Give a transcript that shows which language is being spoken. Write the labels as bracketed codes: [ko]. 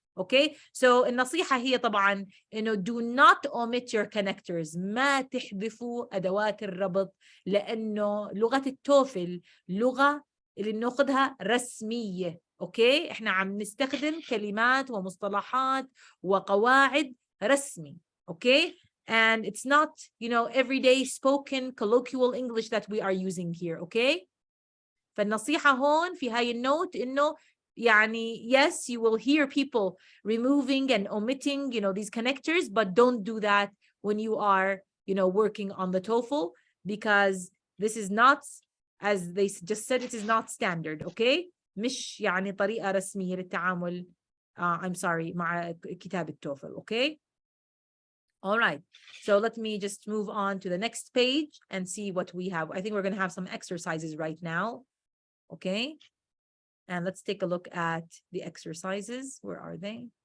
[ar] اوكي so النصيحة هي طبعا انه do not omit your connectors ما تحذفوا ادوات الربط لانه لغة التوفل لغة اللي بناخذها رسمية. اوكي احنا عم نستخدم كلمات ومصطلحات وقواعد رسمي. [en] Okay and it's not everyday spoken colloquial English that we are using here. okay فالنصيحة هون في هاي النوت إنه يعني yes you will hear people removing and omitting these connectors but don't do that when you are working on the TOEFL because this is not as they just said it is not standard. [ar] okay مش يعني طريقة رسمية للتعامل I'm sorry مع كتاب التوفل. [en] okay all right so let me just move on to the next page and see what we have. I think we're going to have some exercises right now. okay and let's take a look at the exercises. Where are they?